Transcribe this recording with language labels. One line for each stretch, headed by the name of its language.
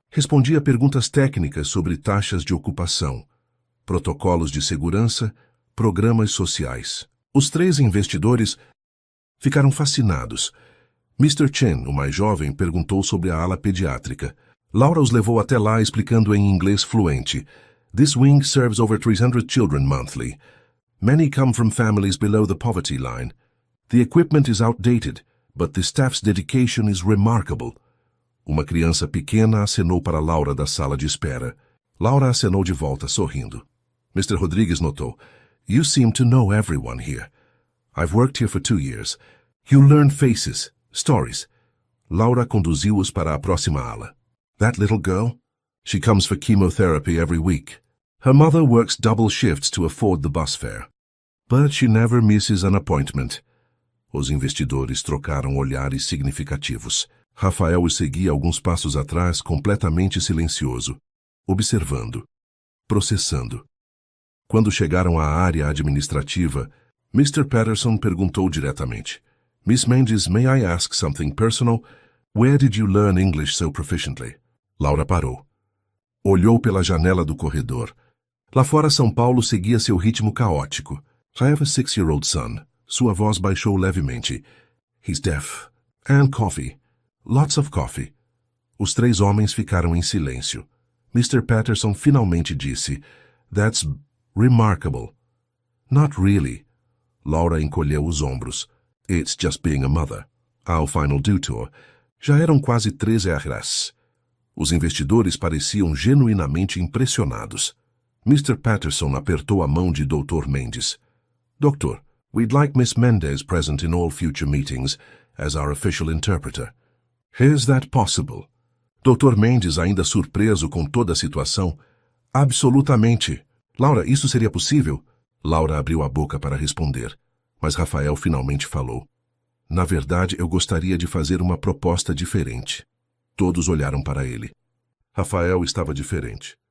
Portuguese: Respondia perguntas técnicas sobre taxas de ocupação, protocolos de segurança, programas sociais. Os 3 investidores ficaram fascinados. Mr. Chen, o mais jovem, perguntou sobre a ala pediátrica. Laura os levou até lá explicando em inglês fluente.
English: This wing serves over 300 children monthly. Many come from families below the poverty line. The equipment is outdated, but the staff's dedication is remarkable.
Portuguese: Uma criança pequena acenou para Laura da sala de espera. Laura acenou de volta, sorrindo. Mr. Rodrigues notou.
English: You seem to know everyone here. I've worked here for 2 years. You learn faces, stories.
Portuguese: Laura conduziu-os para a próxima ala.
English: That little girl? She comes for chemotherapy every week. Her mother works double shifts to afford the bus fare. But she never misses an appointment.
Portuguese: Os investidores trocaram olhares significativos. Rafael os seguia alguns passos atrás, completamente silencioso, observando, processando. Quando chegaram à área administrativa, Mr. Patterson perguntou diretamente.
English: Miss Mendes, may I ask something personal? Where did you learn English so proficiently?
Portuguese: Laura parou. Olhou pela janela do corredor. Lá fora, São Paulo seguia seu ritmo caótico.
English: I have a 6-year-old son.
Portuguese: Sua voz baixou levemente.
English: He's deaf. And coffee. Lots of coffee.
Portuguese: Os 3 homens ficaram em silêncio. Mr. Patterson finalmente disse,
English: That's remarkable. Not really.
Portuguese: Laura encolheu os ombros.
English: It's just being a mother.
Portuguese: Ao final due tour. Já eram quase 13 horas. Os investidores pareciam genuinamente impressionados. Mr. Patterson apertou a mão de Dr. Mendes.
English: Doctor, we'd like Miss Mendes present in all future meetings as our official interpreter. Is that possible? Dr.
Portuguese: Mendes, ainda surpreso com toda a situação. Absolutamente. Laura, isso seria possível? Laura abriu a boca para responder, mas Rafael finalmente falou. Na verdade, eu gostaria de fazer uma proposta diferente. Todos olharam para ele. Rafael estava diferente.